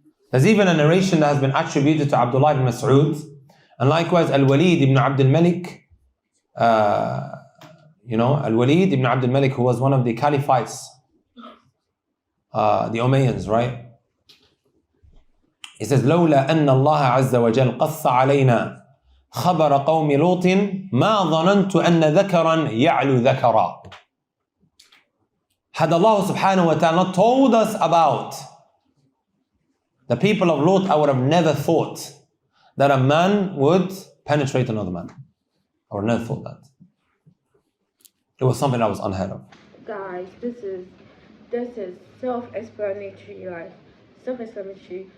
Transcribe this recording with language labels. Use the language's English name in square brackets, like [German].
[English] There's even a narration that has been attributed to Abdullah ibn Mas'ud, and likewise Al-Walid ibn Abdul Malik. Al-Walid ibn Abdul Malik, who was one of the caliphites, the Umayyads, right? He says, [Arabic] لولا أن الله عز وجل قص علينا خبر قوم لوط ما ظننت أن ذكرا يعلو ذكرا. [English] Had Allah subhanahu wa ta'ala told us about the people of Lot, I would have never thought that a man would penetrate another man. I would have never thought that. It was something that was unheard of. Guys, this is self-explanatory, like self-explanatory.